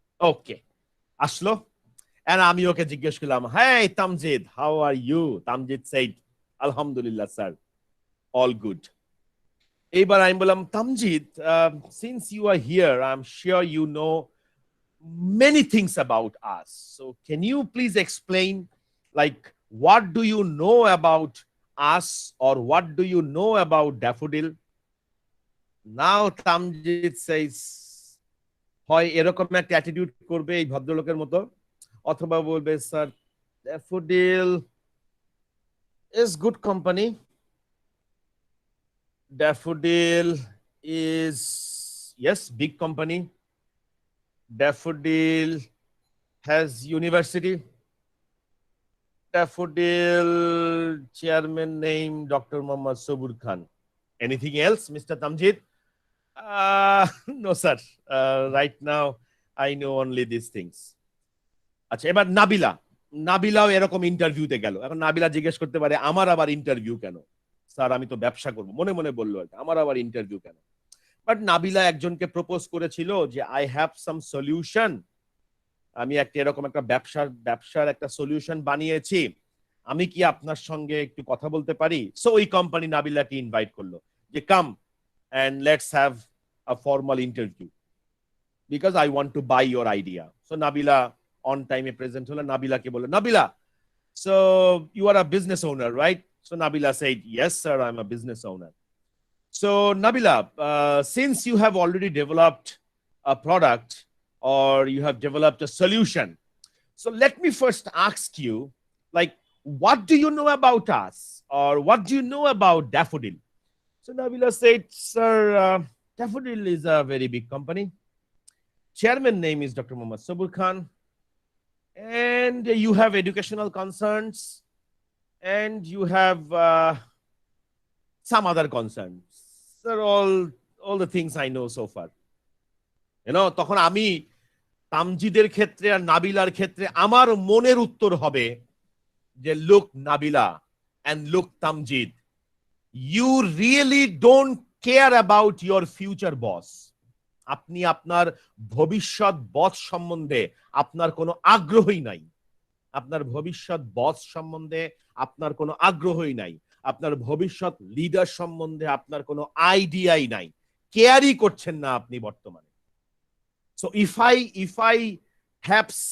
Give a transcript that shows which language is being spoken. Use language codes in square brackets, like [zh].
[bn] ওকে, আসলো, এন্ড আমি ওকে জিজ্ঞেস করলাম, high Tamjid, [en] How are you? Tamjid said, আলহামদুলিল্লাহ sir, all good. [bn] এইবার আমি বললাম, [en] Tamjid, since you are here, I am sure you know many things about us. So can you please explain, like, what do you know about us, or what do you know about Daffodil? Now Tamjid says, [bn] হয় এরকম একটা attitude করবে এই ভদ্রলোকের মতো, অথবা বলবে, sir, [en] Daffodil is good company. Daffodil is, yes, big company. Daffodil has university. Daffodil chairman name Dr. Muhammad Sobur Khan. Anything else, Mr. Tamjid? No, sir. Right now, I know only these things. [bn] আচ্ছা, এবার নাবিলাও এরকম ইন্টারভিউতে গেল। এখন নাবিলা জিজ্ঞেস করতে পারে, আমার আবার ইন্টারভিউ কেন? স্যার, আমি তো ব্যবসা করবো, মনে মনে বললো, আমার আবার ইন্টারভিউ কেন? বাট নাবিলা একজনকে প্রপোজ করেছিল যে [en] I have some solution, [bn] আমি একটা এরকম একটা ব্যবসার একটা সলিউশন বানিয়েছি, আমি কি আপনার সঙ্গে একটু কথা বলতে পারি? [en] so [bn] ওই কোম্পানি নাবিলাকে ইনভাইট করলো যে [en] Come and let's have a formal interview because I want to buy your idea. [bn] So Nabila on টাইমে প্রেজেন্ট হলো। নাবিলাকে বললো, Nabila, [en] So you are a business owner, right? So Nabila said, yes sir, I'm a business owner. So Nabila, since you have already developed a product or you have developed a solution, so let me first ask you, like, what do you know about us, or what do you know about Daffodil? So Nabila said, sir, Daffodil is a very big company. Chairman name is Dr. Muhammad Sabur Khan, and you have educational concerns, and you have some other concerns. They're all the things I know so far. You know, [bn] তখন আমি তামজিদের ক্ষেত্রে আর নাবিলার ক্ষেত্রে আমার মনের উত্তর হবে যে, [en] look Nabila and look Tamjid, you really don't care about your future boss. [bn] আপনি আপনার ভবিষ্যৎ বস সম্বন্ধে আপনার কোনো আগ্রহই নাই। আপনার ভবিষ্যৎ বস সম্বন্ধে আপনার কোনো আগ্রহই নাই। আপনার ভবিষ্যৎ লিডার সম্বন্ধে আপনার কোনো আইডিয়াই নাই, কেয়ারই করছেন না আপনি বর্তমানে। [en] so if I have